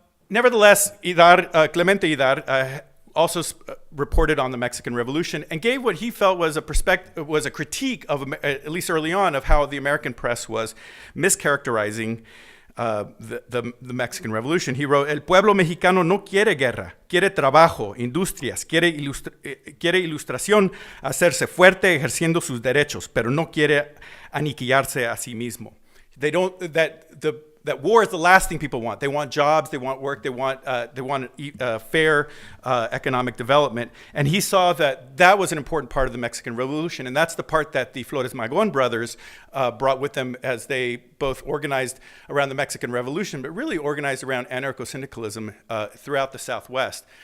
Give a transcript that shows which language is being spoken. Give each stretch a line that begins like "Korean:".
English: Nevertheless, Clemente Idar also reported on the Mexican Revolution and gave what he felt was a critique of, at least early on, of how the American press was mischaracterizing the Mexican Revolution. He wrote,
Spanish: "El pueblo mexicano no quiere guerra, quiere trabajo, industrias, quiere ilustración, hacerse fuerte ejerciendo sus derechos, pero no quiere aniquilarse a sí mismo."
English: They don't, that war is the last thing people want. They want jobs, they want work, they want fair economic development. And he saw that was an important part of the Mexican Revolution, and that's the part that the Flores Magón brothers brought with them as they both organized around the Mexican Revolution, but really organized around anarcho-syndicalism throughout the Southwest.